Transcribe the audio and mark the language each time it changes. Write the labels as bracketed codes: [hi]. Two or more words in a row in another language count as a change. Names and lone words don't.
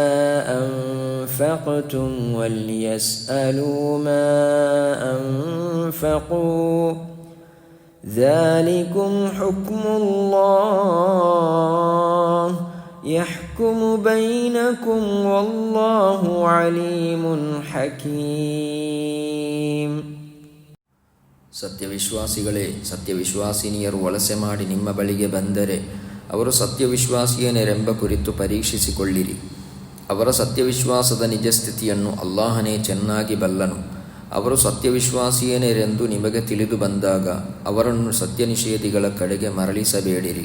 [ar] أنفقتم وليسألوا ما أنفقوا ذلكم حكم الله يحكم بينكم والله عليم حكيم. [kn] ಸತ್ಯವಿಶ್ವಾಸಿಗಳೇ, ಸತ್ಯವಿಶ್ವಾಸಿನಿಯರು ವಲಸೆ ಮಾಡಿ ನಿಮ್ಮ ಬಳಿಗೆ ಬಂದರೆ ಅವರು ಸತ್ಯವಿಶ್ವಾಸಿಯೇನೆಂಬ ಕುರಿತು ಪರೀಕ್ಷಿಸಿಕೊಳ್ಳಿರಿ. ಅವರ ಸತ್ಯವಿಶ್ವಾಸದ ನಿಜಸ್ಥಿತಿಯನ್ನು ಅಲ್ಲಾಹನೇ ಚೆನ್ನಾಗಿ ಬಲ್ಲನು. ಅವರು ಸತ್ಯವಿಶ್ವಾಸಿಯೇನೆಂದು ನಿಮಗೆ ತಿಳಿದು ಬಂದಾಗ ಅವರನ್ನು ಸತ್ಯನಿಷೇಧಿಗಳ ಕಡೆಗೆ ಮರಳಿಸಬೇಡಿರಿ.